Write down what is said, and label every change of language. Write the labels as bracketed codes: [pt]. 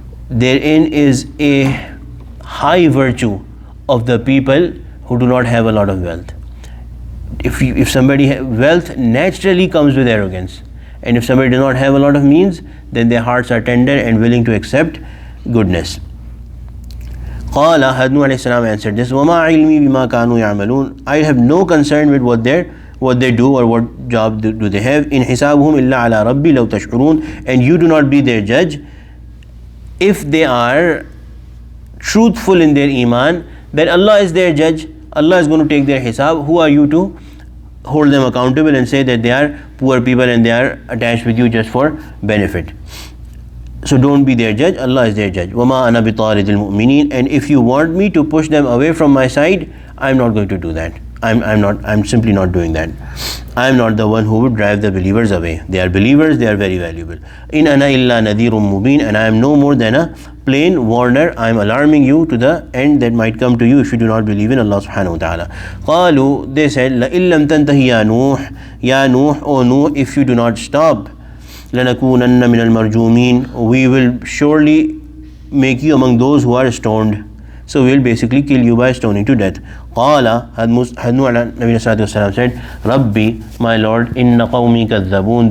[en] Therein is a high virtue of the people who do not have a lot of wealth. If somebody wealth naturally comes with arrogance, And if somebody does not have a lot of means, then their hearts are tender and willing to accept goodness. [ar] قال Nooh alayhi salam [en] answered this, [ar] وَمَا عِلْمِي بِمَا كَانُوا يَعْمَلُونَ. [en] I have no concern with what they do or what job do they have. [ar] إِنْ حِسَابُهُمْ إِلَّا عَلَى رَبِّي لَوْ تَشْعُرُونَ. [en] And you do not be their judge. If they are truthful in their iman, then Allah is their judge. Allah is going to take their hisab. Who are you to hold them accountable and say that they are poor people and they are attached with you just for benefit? So don't be their judge. Allah is their judge. [ar] وَمَا أَنَا بِطَارِدِ الْمُؤْمِنِينَ. [en] And if you want me to push them away from my side, I'm not going to do that. I'm simply not doing that. I'm not the one who would drive the believers away. They are believers, they are very valuable. [ar] In ana illa nadhirun mubin. [en] And I am no more than a plain warner. I am alarming you to the end that might come to you if you do not believe in Allah subhanahu wa ta'ala. [ar] قالوا, [en] they said, [ar] لَإِن لَمْ تَنْتَهِ يَا نُوح. [en] Ya Nooh, O Nooh, if you do not stop, [ar] لَنَكُونَنَّ مِنَ الْمَرْجُومِينَ. [en] We will surely make you among those who are stoned. So we will basically kill you by stoning to death. قال Nabi said, Rabbi, my Lord, [ar] inna qawmi kadhabun.